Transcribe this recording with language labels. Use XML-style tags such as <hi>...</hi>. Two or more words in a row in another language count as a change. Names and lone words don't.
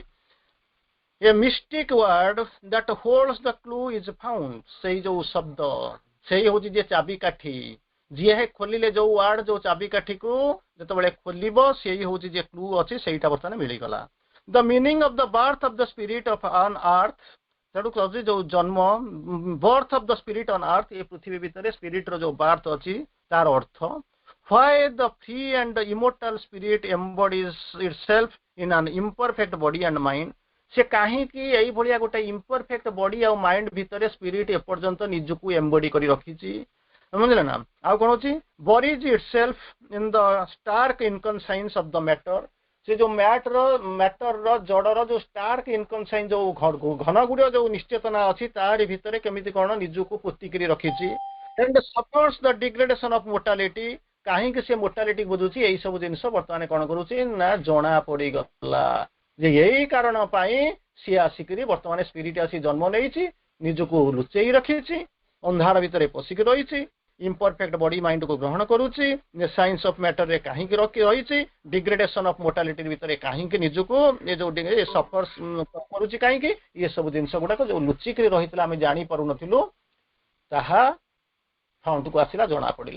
<en>A mystic word that holds the clue is found,</en> <or>ସେଇ ଯୋଉ ଶବ୍ଦ, ସେଇ ହଉଛି ଯେ ଚାବିକାଠି, ଯିଏ ଖୋଲିଲେ ଯୋଉ ୱାର୍ଡ ଯୋଉ ଚାବିକାଠିକୁ ଯେତେବେଳେ ଖୋଲିବ, ସେଇ ହଉଛି ଯେ କ୍ଲୁ ଅଛି, ସେଇଟା ବର୍ତ୍ତମାନ ମିଳିଗଲା।</or> <en>the meaning of the birth of the spirit of on earth,</en> <or>ତେଣୁ କହୁଛି ଯୋଉ ଜନ୍ମ,</or> <en>birth of the spirit on earth,</en> <or>ଏ ପୃଥିବୀ ଭିତରେ ସ୍ପିରିଟର ଯୋଉ ବାର୍ଥ ଅଛି ତାର ଅର୍ଥ।</or> <en>why the free and the immortal spirit embodies itself in an imperfect body and mind,</en> <or>ସେ କାହିଁକି ଏଇଭଳିଆ ଗୋଟେ</or> <en>imperfect body</en> <or>ଆଉ ମାଇଣ୍ଡ ଭିତରେ ସ୍ପିରିଟ ଏପର୍ଯ୍ୟନ୍ତ ନିଜକୁ ଏମ୍ବଡି କରି ରଖିଛି, ବୁଝିଲେ ନା। ଆଉ କଣ ଅଛି?</or> <en>buries itself in the stark inconscience of the matter,</en> <or>ସେ ଯୋଉ ମ୍ୟାଟରର ଜଡର ଯୋଉ</or> <en>stark inconscience</en> <or>ଯୋଉ ଘନ ଗୁଡ ଯୋଉ ନିଶ୍ଚେତନା ଅଛି, ତାରି ଭିତରେ କେମିତି କଣ ନିଜକୁ ପୋତିକିରି ରଖିଛି।</or> <en>and suffers the degradation of mortality,</en> <or>କାହିଁକି ସେ ମୋର୍ଟାଲିଟି ବୁଝୁଛି, ଏଇ ସବୁ ଜିନିଷ ବର୍ତ୍ତମାନ କଣ କରୁଛି ନା ଜଣା ପଡିଗଲା ଯେ ଏଇ କାରଣ ପାଇଁ ସିଏ ଆସିକିରି ବର୍ତ୍ତମାନ ସ୍ପିରିଟ ଆସି ଜନ୍ମ ନେଇଛି, ନିଜକୁ ଲୁଚେଇ ରଖିଛି, ଅନ୍ଧାର ଭିତରେ ପଶିକି ରହିଛି,</or> <en>imperfect body mindକୁ</en> <or>ଗ୍ରହଣ କରୁଛି,</or> <en>science of matterରେ</en> <or>କାହିଁକି ରହିଛି,</or> <en>degradation of mortality</en> <or>ଭିତରେ କାହିଁକି ନିଜକୁ ଏ ଯୋଉ ସଫର୍ସ କରୁଛି, କାହିଁକି ଏ ସବୁ ଜିନିଷ ଗୁଡାକ ଯୋଉ ଲୁଚିକିରି ରହିଥିଲା ଆମେ ଜାଣି ପାରୁନଥିଲୁ, ତାହା ଫ୍ରଣ୍ଟକୁ ଆସିଲା, ଜଣା ପଡିଲା।</or>